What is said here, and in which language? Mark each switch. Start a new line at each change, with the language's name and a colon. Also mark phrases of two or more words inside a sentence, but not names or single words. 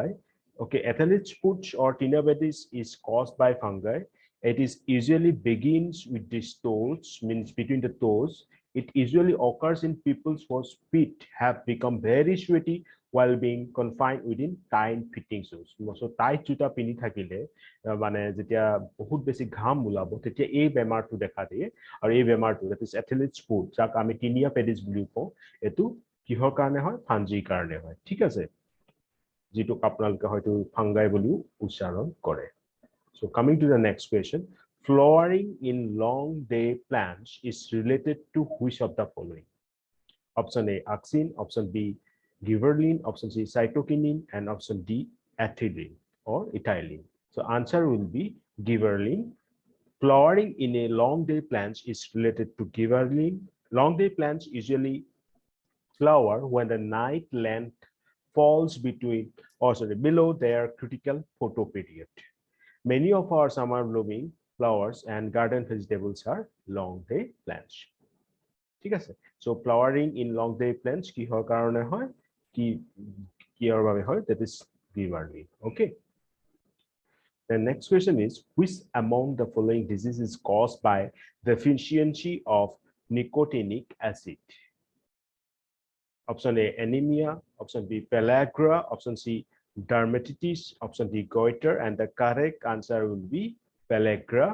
English: Okay, athlete's foot or tinea pedis is caused by fungi. It is usually begins with the toes, means between the toes. It usually occurs in people whose feet have become very sweaty while being confined within tight fitting shoes.
Assamese: So tight জোতা পিন্ধি থাকিলে মানে যেতিয়া বহুত বেছি ঘাম উলাব তেতিয়া এই বেমাৰ টো দেখা দিয়ে, আৰু এই বেমাৰ টো,
English: that is athlete's foot,
Assamese: যাক আমি tinea pedis বুলি কওঁ, এইটো কিহৰ কাৰণে হয়, fungi কাৰণে হয়, ঠিক আছে, যিটো আপোনালোকে হয়তো fungi বুলি উচ্চাৰণ কৰে.
English: So coming to the next question, flowering in long day plants is related to which of the following? Option A, auxin, option B, gibberellin, option C, cytokinin, and option D, ethylene or ethylene. So answer will be gibberellin. Flowering in a long day plants is related to gibberellin. Long day plants usually flower when the night length falls below their critical photoperiod. Many of our summer blooming flowers and garden vegetables are long day plants.
Assamese: ঠিক আছে,
English: so flowering in long day plants
Assamese: কিহৰ কাৰণে হয়, কিহৰ বাবে হয়,
English: that is gibberellin. Okay, the next question is, which among the following diseases is caused by deficiency of nicotinic acid? Option A, anemia, option B, pellagra, option C, dermatitis, option D, goiter, and the correct answer will be pellagra.